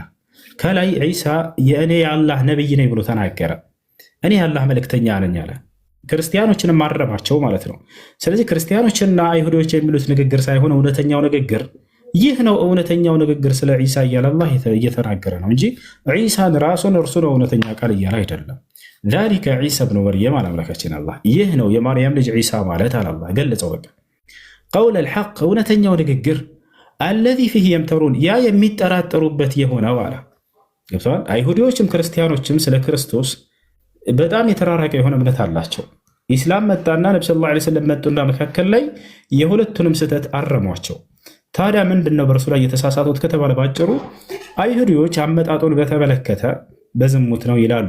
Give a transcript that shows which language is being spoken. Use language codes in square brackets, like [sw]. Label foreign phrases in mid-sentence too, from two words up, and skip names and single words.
[am] ከላይ ዒሳ የእኔ የአላህ ነብይ ነኝ ብሎ ተናገረ። እኔ የአላህ መልእክተኛ ነኝ አለ። ክርስቲያኖችንም ማረማቸው ማለት ነው። ስለዚህ ክርስቲያኖችና አይሁዶች የሚሉት ንግግር ሳይሆን እውነተኛው ንግግር ይህ ነው። እውነተኛው ንግግር ስለ ዒሳ እያለ አላህ እየተናገረ ነው እንጂ ዒሳን ራሱን እርሱ ነው እውነተኛ ቃል እያለ አይደለም። [ar] ذلك عيسى ابن مريم على [am] አምላካችን አላህ ይህ ነው የማርያም ልጅ ዒሳ ማለት አለ አላህ ገለጸው። በቃ [ar] قول الحق [am] እውነተኛው ንግግር [ar] الذي فيه يمترون [am] ያ የሚጠራጠሩበት የሆነው አለ። ገብቷል። አይሁዶችም ክርስቲያኖችም ስለ ክርስቶስ በጣም የተራራቀ የሆነ እምነት አላቸው። ኢስላም መጣና ነብዩ ሰለላሁ ዐለይሂ ወሰለም መጡና መካከል ላይ የሁለቱንም ስህተት አረሟቸው። ታዲያ ምንድነው በእርሱ ላይ የተሳሳቱት ከተባለ ባጭሩ አይሁዶች አመጣጡን በተመለከተ በዝሙት ነው ይላሉ።